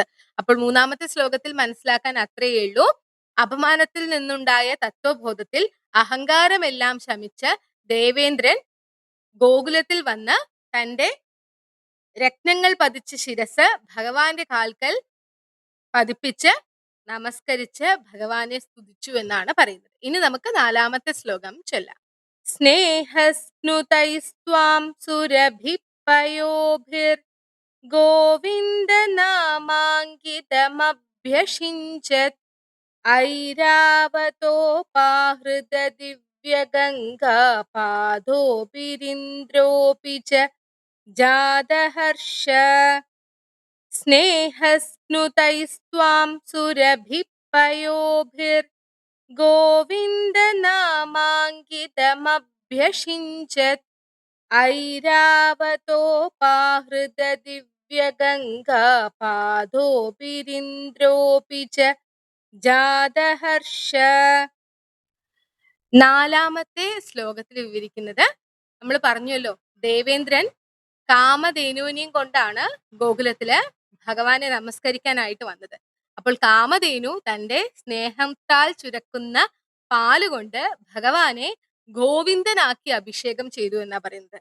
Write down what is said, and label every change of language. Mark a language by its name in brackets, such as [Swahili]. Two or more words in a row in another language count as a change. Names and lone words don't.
[Malayalam] അപ്പോൾ മൂന്നാമത്തെ ശ്ലോകത്തിൽ മനസ്സിലാക്കാൻ അത്രയേ ഉള്ളൂ. അപമാനത്തിൽ നിന്നുണ്ടായ തത്വബോധത്തിൽ അഹങ്കാരമെല്ലാം ശമിച്ച് ദേവേന്ദ്രൻ ഗോകുലത്തിൽ വന്ന് തന്റെ രത്നങ്ങൾ പതിച്ച ശിരസ് ഭഗവാന്റെ കാൽക്കൽ പതിപ്പിച്ച് നമസ്കരിച്ച് ഭഗവാനെ സ്തുതിച്ചു എന്നാണ് പറയുന്നത്. ഇനി നമുക്ക് നാലാമത്തെ ശ്ലോകം ചൊല്ലാം. [Sanskrit] സ്നേഹസ്നുതൈസ്ത്വാം സുരഭിപയോഭിർ गोविन्दनामाङ्कितमभ्यषिञ्चत् ऐरावतोपाहृतदिव्यगङ्गापादोऽपिरिन्द्रोऽपि च जातहर्ष स्नेहस्नुतैस्त्वां सुरभिः पयोभिर्गोविन्दनामाङ्कितमभ्यषिञ्चत् ऐरावतोपाहृतदिव्यगङ्गापादोऽपिरिन्द्रोऽपि च ജാതഹർഷ. [Malayalam] നാലാമത്തെ ശ്ലോകത്തിൽ വിവരിക്കുന്നത് നമ്മൾ പറഞ്ഞല്ലോ, ദേവേന്ദ്രൻ കാമധേനുവിനെയും കൊണ്ടാണ് ഗോകുലത്തില് ഭഗവാനെ നമസ്കരിക്കാനായിട്ട് വന്നത്. അപ്പോൾ കാമധേനു തന്റെ സ്നേഹത്താൽ ചുരക്കുന്ന പാലുകൊണ്ട് ഭഗവാനെ ഗോവിന്ദനാക്കി അഭിഷേകം ചെയ്തു എന്നാ പറയുന്നത്.